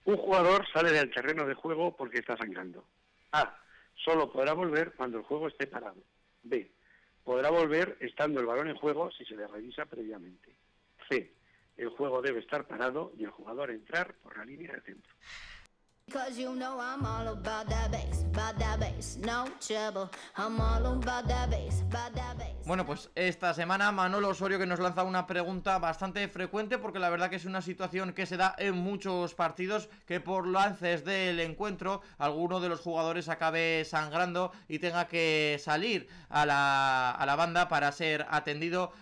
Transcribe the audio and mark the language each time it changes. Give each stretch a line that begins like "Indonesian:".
Spanish: Un jugador sale del terreno de juego porque está sangrando. A. Solo podrá volver cuando el juego esté parado. B. Podrá volver estando el balón en juego si se le revisa previamente. C. El juego debe estar parado y el jugador entrar por la línea de centro.
English: Cause you know I'm all about that bass, no trouble. I'm all about that bass, about that bass.
Spanish: Bueno, pues esta semana Manolo Osorio que nos lanza una pregunta bastante frecuente, porque la verdad que es una situación que se da en muchos partidos, que por lances del encuentro alguno de los jugadores acabe sangrando y tenga que salir a la banda para ser atendido.